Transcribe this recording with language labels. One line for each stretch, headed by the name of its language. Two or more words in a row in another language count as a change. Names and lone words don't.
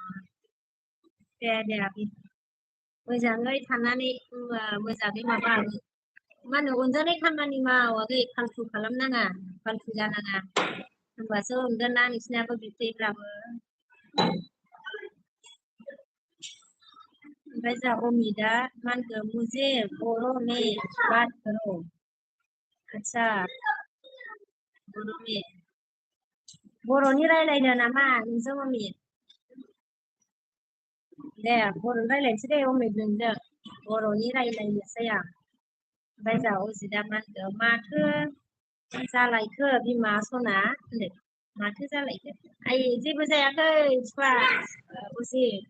Bodo: दे आगै मोजाङै थानानै मोजाङै माबा मा होनो अनजानाय खामानि माव आगै फाल्थु खालामनाङा फाल्थु जानाङा होनबासो अनगोन ना नोंसिनाबो बिबथैफ्राबो ओमफ्राय जा अमिदा मा होनखो
Hindi: मुझे बर' में बात करो
Bodo: आदसा बर'नि रायलायनो नामा नोंजों अमित दे बर'नि रायलायनोसै दे अमित नोंजों बर'नि रायलायनोसै आं ओमफ्राय जा अजिदा मा होनखो माथो जालायखो बिमा सना होनदों माथो जालायखो आइ जेबो जायाखै बिफा अजि